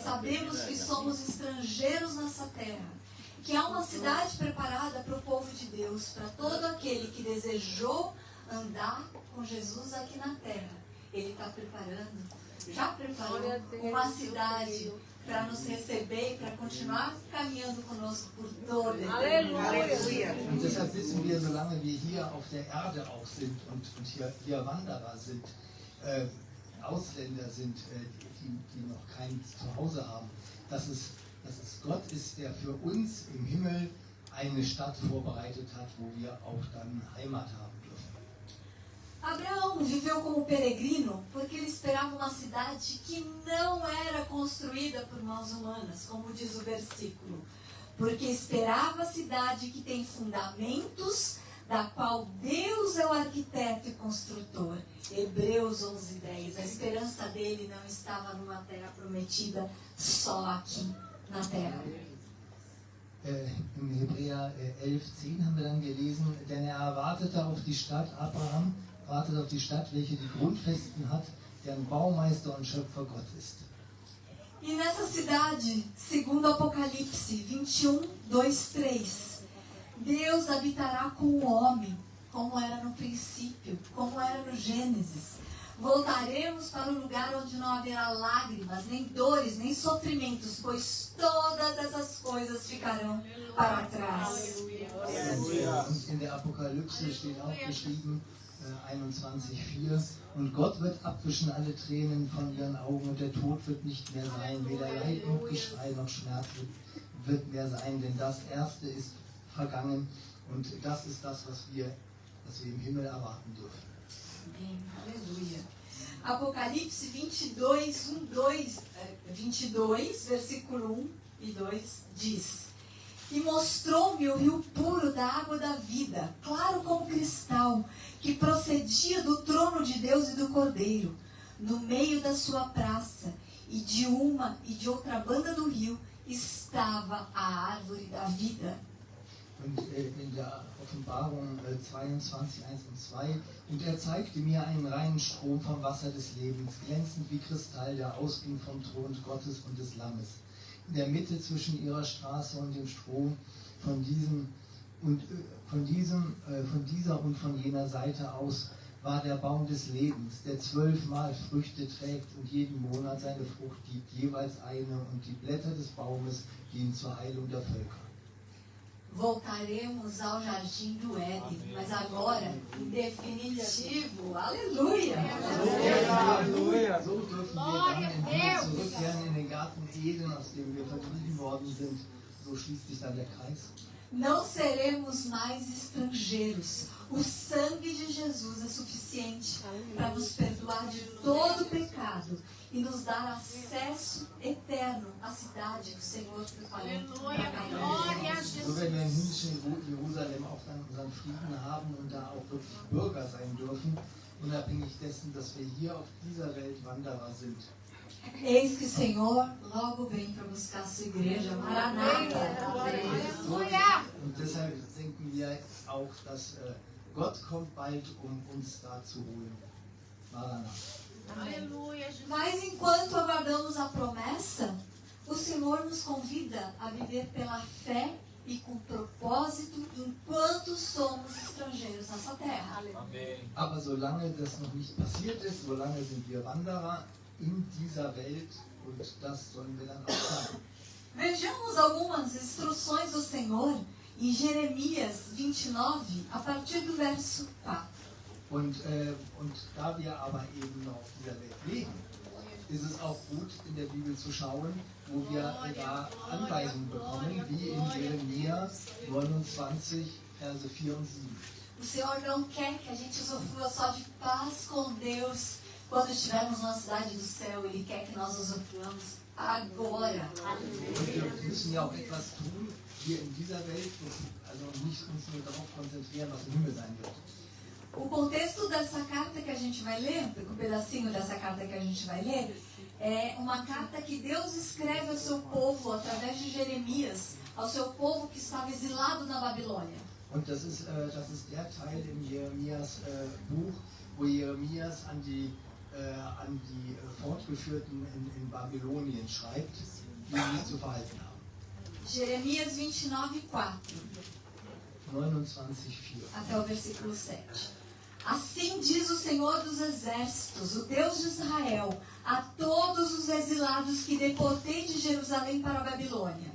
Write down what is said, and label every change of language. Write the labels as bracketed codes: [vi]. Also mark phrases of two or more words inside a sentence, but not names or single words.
[pt] Sabemos que somos estrangeiros nessa terra, que há uma cidade preparada para o povo de Deus, para todo aquele que desejou andar com Jesus aqui na terra. Ele está preparando, já preparou uma cidade para nos receber e para continuar caminhando conosco por toda a eternidade. [de] Und deshalb wissen wir, solange wir hier auf der Erde auch sind und hier Wanderer sind, Ausländer sind, die noch kein Zuhause haben, dass es Gott ist, der für uns im Himmel eine Stadt vorbereitet hat, wo wir auch dann Heimat haben dürfen. [pt] Abraão viveu como peregrino porque ele esperava uma cidade que não era construída por mãos humanas, como diz o versículo. Porque esperava a cidade que tem fundamentos, da qual Deus é o arquiteto e construtor. Hebreus 11:10. A esperança dele não estava numa terra prometida só aqui na terra. [de] Im Hebräer 11,10 haben wir dann gelesen, denn er erwartete auf die Stadt, Abraham wartet auf die Stadt, welche die Grundfesten hat, deren Baumeister und Schöpfer Gott ist. [pt] E nessa cidade, segundo Apocalipse 21:2-3, Deus habitará com o homem, como era no princípio, como era no Gênesis. Voltaremos para o lugar onde não haverá lágrimas, nem dores, nem sofrimentos, pois todas essas coisas ficarão para trás. [de] Und in der Apokalypse steht auch geschrieben, 21,4, und Gott wird abwischen alle Tränen von ihren Augen und der Tod wird nicht mehr sein, weder Leid noch Geschrei noch Schmerz wird mehr sein, denn das Erste ist vergangen und das ist das, was wir im Himmel erwarten dürfen. [pt] Amém. Aleluia. Apocalipse 22, versículo 1 e 2 diz: E mostrou-me o rio puro da água da vida, claro como cristal, que procedia do trono de Deus e do Cordeiro. No meio da sua praça, e de uma e de outra banda do rio, estava a árvore da vida. [de] Und in der Offenbarung 22, 1 und 2, und er zeigte mir einen reinen Strom vom Wasser des Lebens, glänzend wie Kristall, der ausging vom Thron Gottes und des Lammes. In der Mitte zwischen ihrer Straße und dem Strom von dieser und von jener Seite aus war der Baum des Lebens, der 12-mal Früchte trägt und jeden Monat seine Frucht gibt, jeweils eine, und die Blätter des Baumes dienen zur Heilung der Völker. [pt] Voltaremos ao jardim do Éden, mas agora, em definitivo, aleluia! Aleluia. [de] So dürfen wir dann im Himmel zurückkehren in den Garten Eden, aus dem wir vertrieben worden sind. So schließt sich dann der Kreis. [pt] Não seremos mais estrangeiros. O sangue de Jesus é suficiente para nos perdoar de todo pecado e nos dar acesso eterno à cidade que o Senhor preparou para cada um. [de] So werden wir im himmlischen Jerusalem auch dann unseren Frieden haben und da auch wirklich Bürger sein dürfen, unabhängig dessen, dass wir hier auf dieser Welt Wanderer sind. [pt] Eis que o Senhor logo vem para buscar a sua igreja. Maranata. [de] Und deshalb denken wir auch, dass Gott kommt bald, um uns da zu holen. Maranatha. [pt] Mas enquanto aguardamos a promessa, o Senhor nos convida a viver pela fé e com propósito enquanto somos estrangeiros nessa terra. Amém. [de] Aber solange das noch nicht passiert ist, solange sind wir Wanderer in dieser Welt und das sollen wir dann auch sagen. [pt] Vejamos algumas instruções do Senhor em Jeremias 29, a partir do verso 4. [de] Und da wir aber eben noch auf dieser Welt leben, ist es auch gut, in der Bibel zu schauen, wo wir da Anweisungen bekommen, wie in Jeremia 29, Verse 4 und 7. [pt] O Senhor não quer que a gente usufrua só de paz com Deus quando estivermos na cidade do céu. Ele quer que nós usufruamos agora. [de] Und wir müssen ja auch etwas tun hier in dieser Welt, also nicht uns nur darauf konzentrieren, was im Himmel sein wird. [pt] O contexto dessa carta que a gente vai ler, um pedacinho dessa carta que a gente vai ler, é uma carta que Deus escreve ao seu povo através de Jeremias, ao seu povo que estava exilado na Babilônia. [de] Und das ist der Teil im Jeremias Buch, wo Jeremias an die Fortgeführten in Babylonien schreibt, wie sie sich zu verhalten haben. [pt] Jeremias 29:4 [de] 29,4. [pt] até o versículo 7. Assim diz o Senhor dos Exércitos, o Deus de Israel, a todos os exilados que deportei de Jerusalém para a Babilônia.